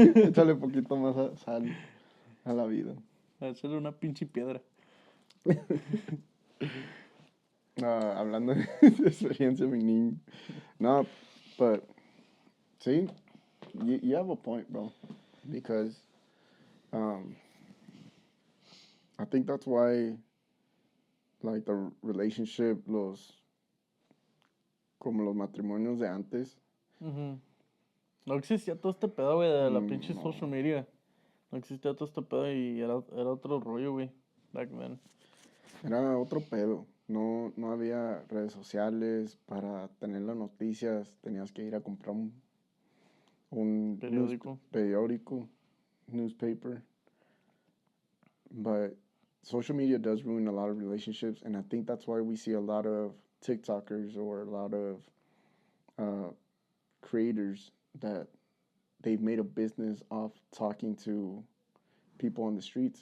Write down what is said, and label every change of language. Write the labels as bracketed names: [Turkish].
[Spanish] Échale poquito más sal a la vida. Échale una pinche piedra. Hablando de experiencia, mi niño. [English] No, but see, you have a point, bro. Because I think that's why, like, the relationship, [Spanish] como los matrimonios de antes. No existía todo este pedo, güey, de la pinche [English] social media. [Spanish] No existía todo este pedo y era otro rollo, güey, [English] back then. [Spanish] Era otro pedo. No había redes sociales. Para tener las noticias tenías que ir a comprar un periódico, newspaper. [English] But social media does ruin a lot of relationships, and I think that's why we see a lot of TikTokers or a lot of creators that they've made a business off talking to people on the streets.